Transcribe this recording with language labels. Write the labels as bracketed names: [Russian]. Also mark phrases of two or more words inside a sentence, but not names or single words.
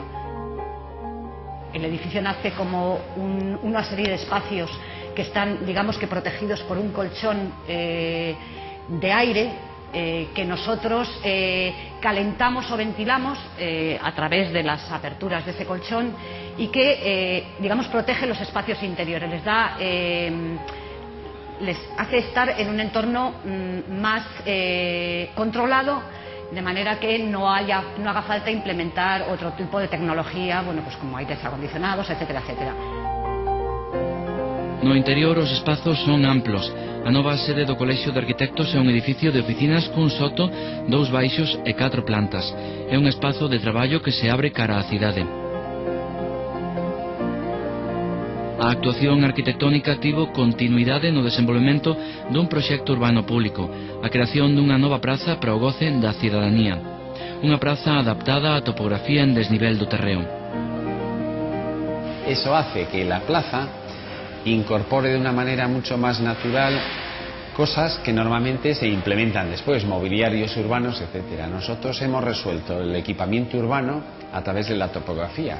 [Spanish] El edificio nace como una serie de espacios que están, digamos que protegidos por un colchón de aire que nosotros calentamos o ventilamos a través de las aperturas de ese colchón y que, digamos, protege los espacios interiores, les hace estar en un entorno más controlado, de manera que no haga falta implementar otro tipo de tecnología, bueno, pues como aires acondicionados, etcétera, etcétera. [Galician] No interior os espazos son amplos. A nova sede do Colexio de Arquitectos é un edificio de oficinas cun soto, 2 baixos e 4 plantas. É un espazo de traballo que se abre cara á cidade. A actuación arquitectónica tivo continuidade no desenvolvemento dun proxecto urbano público, a creación dunha nova praza para o goce da cidadanía. Unha praza adaptada á topografía en desnivel do terreo. [Spanish] Eso hace que la plaza incorpore de una manera mucho más natural cosas que normalmente se implementan después, mobiliarios urbanos, etcétera. Nosotros hemos resuelto el equipamiento urbano a través de la topografía.